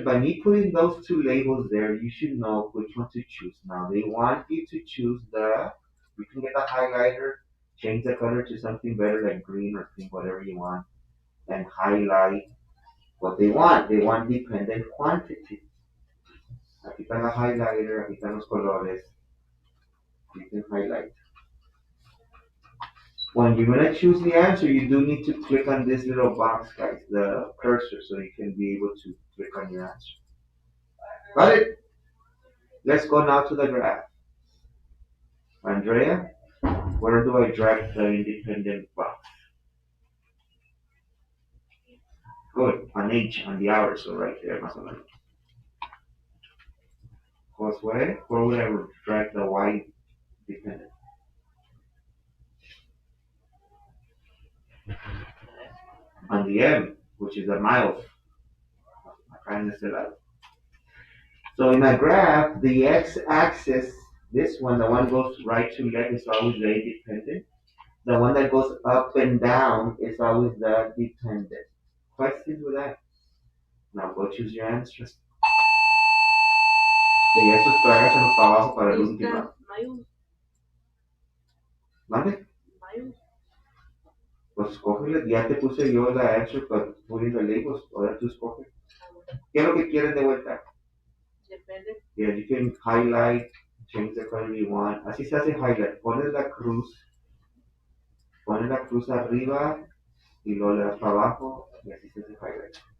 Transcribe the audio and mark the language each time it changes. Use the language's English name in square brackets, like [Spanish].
[English] By me putting those two labels there, you should know which one to choose. Now they want you to choose you can get the highlighter, change the color to something better like green or pink, whatever you want, and highlight what they want. They want dependent quantity. [Spanish] Aquí está la highlighter, aquí están los colores. [English] You can highlight. When you're gonna choose the answer, you do need to click on this little box, guys, the cursor, so you can be able to click on your answer. Got it? Let's go now to the graph. Andrea, where do I drag the independent box? Good, on H, on the hour, so right there, [Spanish] más o menos. [English] Josue, where would I drag the Y dependent? On the M, which is the miles. [Spanish] Acá en este lado. [English] So in a graph, the x-axis, this one, the one goes right to left is always the independent. The one that goes up and down is always the dependent. Questions with that? Now go choose your answers. [Spanish] De esos trágaselos para abajo para el último. ¿Mande? Pues escógele, ya te puse yo la answer para [English] putting the labels, [Spanish] ahora tú escoge. ¿Qué es lo que quieres de vuelta? Depende. [English] Yeah, you can highlight, change the color you want. [Spanish] Así se hace highlight. Pones la cruz arriba y luego le das para abajo y así se hace highlight.